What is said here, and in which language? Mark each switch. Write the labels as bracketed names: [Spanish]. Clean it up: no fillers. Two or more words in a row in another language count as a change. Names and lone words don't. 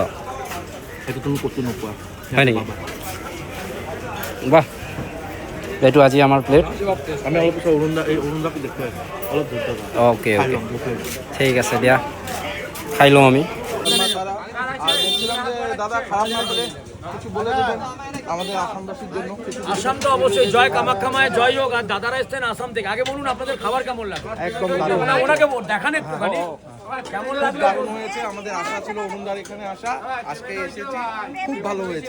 [Assamese] সেইটো তুমি ক'তো নোপোৱা। হয় নেকি বাহ এইটো আজি আমাৰ প্লেট আমি অলপ পিছত অৰুণদাকে দেখুৱাই অলপ ধৈৰ্য ধৰা। ওকে ঠিক আছে দিয়া খাই লওঁ আমি [Bangla] দাদা খারাপ না করে কিছু বলে দেবেন আমাদের আসামবাসীর জন্য। আসাম তো অবশ্যই জয় কামাখ্যা মায়ের জয় হোক। আর দাদারা এসছেন আসাম থেকে, আগে বলুন আপনাদের খাবার কেমন লাগলো? একদম ওনাকে দেখান একটুখানি কেমন লাগলো। দারুণ হয়েছে, আমাদের আশা ছিল অরুণদার এখানে আসা, আজকে এসেছি, খুব ভালো হয়েছে।